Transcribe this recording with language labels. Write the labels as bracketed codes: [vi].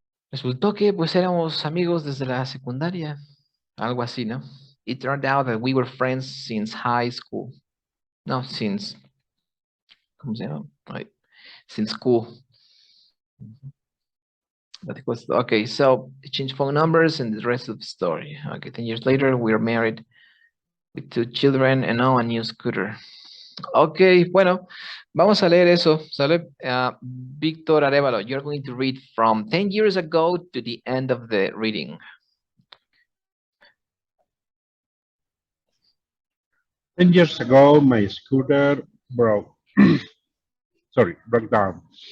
[es] Resultó que pues éramos amigos desde la secundaria, algo así, ¿no? [en] It turned out that we were friends since high school. No, since, [es] ¿cómo se llama? [en] Since school. Okay, so change phone numbers and the rest of the story. Okay, 10 years later, we are married with 2 children and now a new scooter. [es] Ok, bueno, vamos a leer eso, ¿sale? [en] Víctor Arevalo, you're going to read from 10 years ago to the end of the reading. 10 years ago, my scooter broke. Broke down.